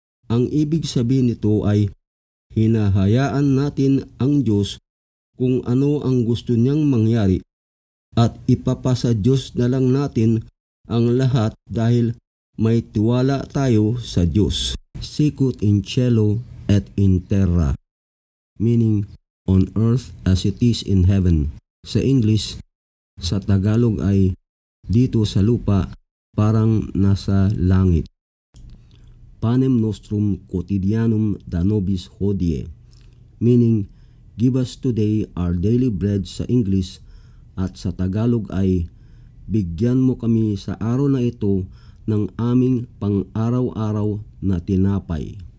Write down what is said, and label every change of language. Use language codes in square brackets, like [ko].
[tl] Ang ibig sabihin nito ay hinahayaan natin ang Diyos kung ano ang gusto niyang mangyari at ipapasa Diyos na lang natin ang lahat dahil may tiwala tayo sa Diyos. [la] Sicut in cielo et in terra, [en] meaning on earth as it is in heaven. [tl] Sa English, sa Tagalog ay dito sa lupa parang nasa langit. [la] Panem nostrum quotidianum da nobis hodie, [en] meaning give us today our daily bread [tl] sa English at sa Tagalog ay bigyan mo kami sa araw na ito ng aming pang-araw-araw na tinapay.